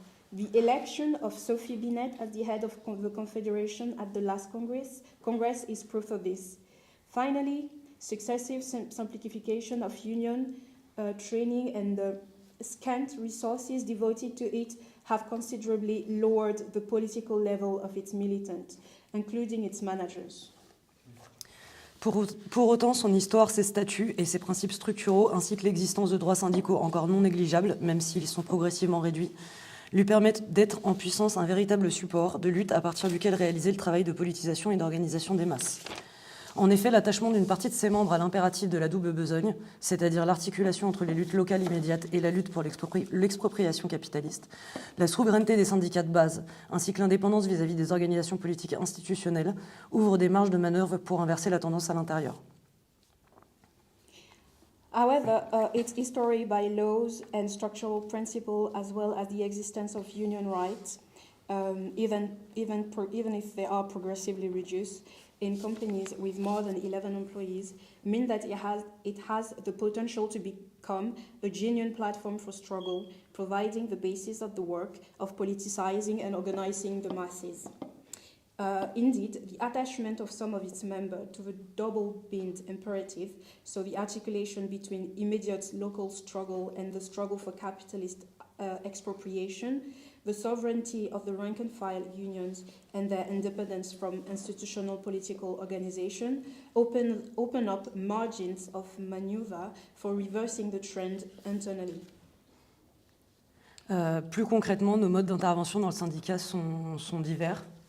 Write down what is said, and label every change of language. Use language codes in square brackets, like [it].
[en] The election of Sophie Binet as the head of the Confederation at the last Congress is proof of this. Finally, successive simplification of union training and the scant resources devoted to it have considerably lowered the political level of its militants, including its managers. [fr] Pour autant, son histoire, ses statuts et ses principes structuraux, ainsi que l'existence de droits syndicaux encore non négligeables, même s'ils sont progressivement réduits, lui permettent d'être en puissance un véritable support de lutte à partir duquel réaliser le travail de politisation et d'organisation des masses. En effet, l'attachement d'une partie de ses membres à l'impératif de la double besogne, c'est-à-dire l'articulation entre les luttes locales immédiates et la lutte pour l'expropriation capitaliste, la souveraineté des syndicats de base, ainsi que l'indépendance vis-à-vis des organisations politiques institutionnelles, ouvrent des marges de manœuvre pour inverser la tendance à l'intérieur. [en] However, its history by laws and structural principles, as well as the existence of union rights, even if they are progressively reduced in companies with more than 11 employees, mean that it has the potential to become a genuine platform for struggle, providing the basis of the work of politicizing and organizing the masses. Indeed, the attachment of some of its members to the double-binned imperative, so the articulation between immediate local struggle and the struggle for capitalist expropriation, the sovereignty of the rank-and-file unions and their independence from institutional political organization open up margins of maneuver for reversing the trend internally. [fr] Plus concrètement, nos modes d'intervention dans le syndicat sont divers.